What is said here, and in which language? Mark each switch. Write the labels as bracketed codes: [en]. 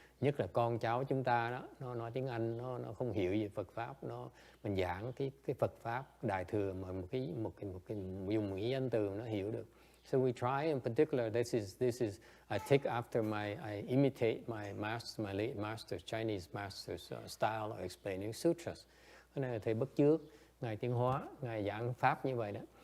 [vi] Nhất là con cháu chúng ta đó, nó nói tiếng Anh, nó không hiểu gì Phật pháp, mình giảng cái Phật pháp Đại thừa mà dùng một cái danh từ nó hiểu được. [en] So we try, in particular, this is I take after I imitate my late master, Chinese master's style of explaining sutras. [vi] Cái này là thầy bắt chước ngài Tiến Hóa, ngài giảng pháp như vậy đó.